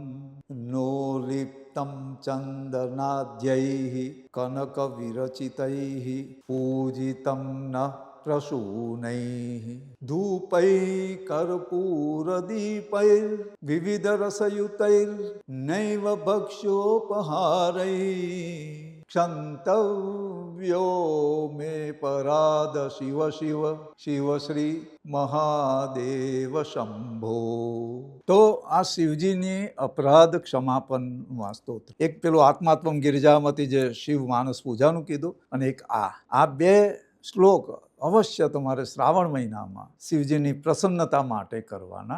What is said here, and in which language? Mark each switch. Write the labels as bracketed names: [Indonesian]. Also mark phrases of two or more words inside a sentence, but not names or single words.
[Sanskrit] નોલિપ્તં ચંદનાદ્યૈઃ કનકવિરચિતૈઃ પૂજિतं નઃ પ્રસૂનૈઃ ધૂપૈઃ કર્પૂરદીપૈર્ વિવિધરસયુતૈર્નૈવ ભક્ષ્યોપહારૈઃ क्षन्तव्यो मे पराद शिव शिव शिव श्री મહાદેવ શંભો. [Gujarati] તો આ શિવજીની અપરાધ ક્ષમાપનનું આ સ્તોત્ર, એક પેલું આત્માત્મમ ગિરિજામતી જે શિવ માનસ પૂજાનું કીધું, અને એક આ બે શ્લોક અવશ્ય તમારે શ્રાવણ મહિનામાં શિવજીની પ્રસન્નતા માટે કરવાના.